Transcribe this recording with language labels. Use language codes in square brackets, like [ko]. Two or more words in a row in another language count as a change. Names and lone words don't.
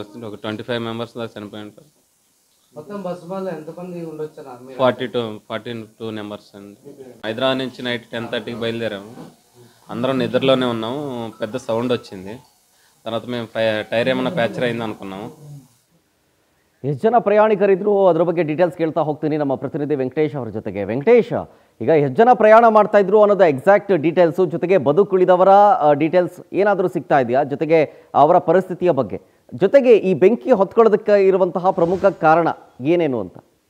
[te] ఒక 25 మెంబర్స్ దాకా చనిపోయి ఉంటారు. మొత్తం బస్సు వాళ్ళు ఎంతమంది ఉండొచ్చు? 42 నెంబర్స్ అండి. హైదరాబాద్ నుంచి నైట్ 10:30కి బయలుదేరాము. అందరం నిద్రలోనే ఉన్నాము. పెద్ద సౌండ్ వచ్చింది. తర్వాత మేము టైర్ ఏమైనా ప్యాచర్ అయింది అనుకున్నాము. [kn] ಎಷ್ಟು ಜನ ಪ್ರಯಾಣಿಕರಿದ್ರು ಅದರ ಬಗ್ಗೆ ಡೀಟೇಲ್ಸ್ ಕೇಳ್ತಾ ಹೋಗ್ತೀನಿ ನಮ್ಮ ಪ್ರತಿನಿಧಿ ವೆಂಕಟೇಶ್ ಅವರ ಜೊತೆಗೆ. ವೆಂಕಟೇಶ್, ಈಗ ಎಷ್ಟು ಜನ ಪ್ರಯಾಣ ಮಾಡ್ತಾ ಇದ್ರು ಅನ್ನೋದು [en] exact details, [kn] ಜೊತೆಗೆ ಬದುಕುಳಿದವರ ಡೀಟೇಲ್ಸ್ ಏನಾದರೂ ಸಿಗ್ತಾ ಇದೆಯಾ, ಜೊತೆಗೆ ಅವರ ಪರಿಸ್ಥಿತಿಯ ಬಗ್ಗೆ, ಜೊತೆಗೆ ಈ ಬೆಂಕಿ ಹೊತ್ಕೊಳ್ಳೋದಕ್ಕೆ ಇರುವಂತಹ ಪ್ರಮುಖ ಕಾರಣ ಏನೇನು ಅಂತ?